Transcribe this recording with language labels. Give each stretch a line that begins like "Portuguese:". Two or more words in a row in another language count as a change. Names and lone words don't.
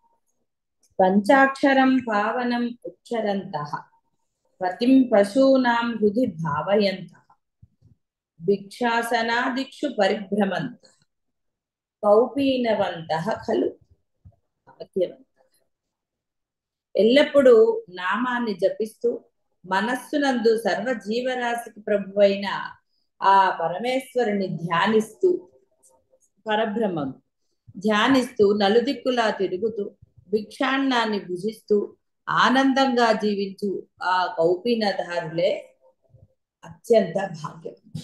Sanskrit: पंचाक्षरं पावनम् उच्चरन्तः पतिं पशूनां हृदि भावयन्तः भिक्षासनादिक्षु परिभ्रमन्तः कौपीनवन्तः खलु भाग्यवन्तः।
Telugu: ఎల్లప్పుడూ నామాన్ని జపిస్తూ మనస్సునందు సర్వ జీవరాశికి ప్రభువైన ఆ పరమేశ్వరుని ధ్యానిస్తూ పరబ్రహ్మం ధ్యానిస్తూ నలుదిక్కులా తిరుగుతూ భిక్షాన్నాన్ని భుజిస్తూ ఆనందంగా జీవించు ఆ కౌపీనధారులే అత్యంత భాగ్యం.